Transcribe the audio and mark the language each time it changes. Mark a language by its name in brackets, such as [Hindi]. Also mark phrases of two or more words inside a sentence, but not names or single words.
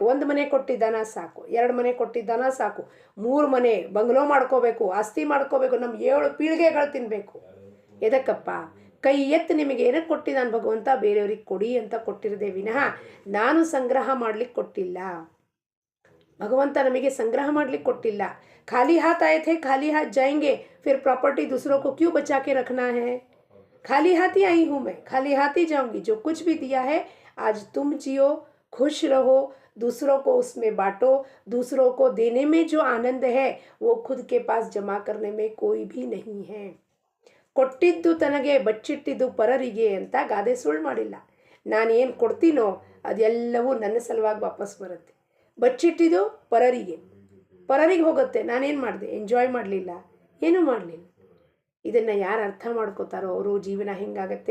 [Kannada] 1 ಮನೆ ಕೊಟ್ಟಿದ್ದಾನ ಸಾಕು, 2 ಮನೆ ಕೊಟ್ಟಿದ್ದಾನ ಸಾಕು, 3 ಮನೆ ಬಂಗ್ಲೋ ಮಾಡ್ಕೋಬೇಕು, ಆಸ್ತಿ ಮಾಡ್ಕೋಬೇಕು, ನಮ್ಮ 7 ಪೀಳಿಗೆಗಳು ತಿನ್ನಬೇಕು. ಎದಕ್ಕಪ್ಪ? ಕೈ ಎತ್ತು ನಿಮಗೆ ಏನಕ್ಕೆ ಕೊಟ್ಟಿದ್ದಾನೆ ಭಗವಂತ? ಬೇರೆಯವ್ರಿಗೆ ಕೊಡಿ ಅಂತ ಕೊಟ್ಟಿರದೆ ವಿನಃ ನಾನು ಸಂಗ್ರಹ ಮಾಡ್ಲಿಕ್ಕೆ ಕೊಟ್ಟಿಲ್ಲ. ಭಗವಂತ ನಮಗೆ ಸಂಗ್ರಹ ಮಾಡ್ಲಿಕ್ಕೆ ಕೊಟ್ಟಿಲ್ಲ. [Hindi] खाली हाथ आये थे, खाली हाथ जायेंगे, फिर प्रॉपर्टी दूसरों को क्यों बचा के रखना है? खाली हाथ ही आई हूँ मैं, खाली हाथ ही जाऊँगी. जो कुछ भी दिया है आज तुम जियो, खुश रहो, दूसरों को उसमें बांटो. दूसरों को देने में जो आनंद है वो खुद के पास जमा करने में कोई भी नहीं है. [Kannada] ಕೊಟ್ಟಿದ್ದು ತನಗೆ ಬಚ್ಚಿಟ್ಟಿದ್ದು ಪರರಿಗೆ ಅಂತ ಗಾದೆ ಸುಳ್ಳು ಮಾಡಿಲ್ಲ. ನಾನೇನು ಕೊಡ್ತೀನೋ ಅದೆಲ್ಲವೂ ನನ್ನ ಸಲುವಾಗಿ ವಾಪಸ್ ಬರುತ್ತೆ. ಬಚ್ಚಿಟ್ಟಿದ್ದು ಪರರಿಗೆ ಹೋಗುತ್ತೆ. ನಾನೇನು ಮಾಡಿದೆ? ಎಂಜಾಯ್ ಮಾಡಲಿಲ್ಲ, ಏನೂ ಮಾಡಲಿಲ್ಲ. ಇದನ್ನು ಯಾರು ಅರ್ಥ ಮಾಡ್ಕೋತಾರೋ ಅವರು ಜೀವನ ಹೆಂಗಾಗತ್ತೆ?